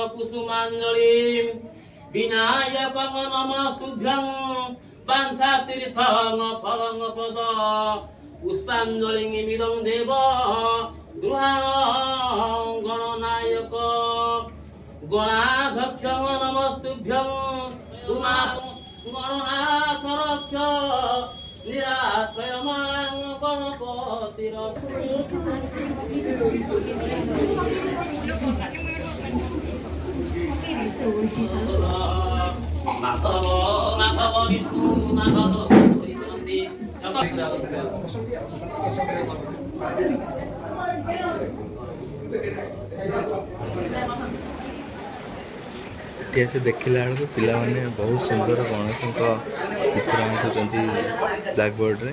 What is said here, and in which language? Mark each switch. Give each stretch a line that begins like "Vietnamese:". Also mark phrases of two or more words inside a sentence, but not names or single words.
Sanskrit: कुसुमांजलि विनायक नमस्तुभ्यं वाञ्छातीर्थं फलं प्रद पुष्पांजलिमिदं देव गृहाण गणनायक गणाध्यक्ष नमस्तुभ्यं उमा गणनाथ रक्ष निराश्रयमां
Odia: गणपतिरक्ष ମାଧବ ମାଧବ ବିଷ୍ଣୁ ମାଧବ କରିଛନ୍ତି। ଏଠି ଆସି ଦେଖିଲା ବେଳକୁ ପିଲାମାନେ ବହୁତ ସୁନ୍ଦର ଗଣେଶଙ୍କ ଚିତ୍ର ଆଙ୍କୁଛନ୍ତି ବ୍ଲାକ୍ ବୋର୍ଡରେ।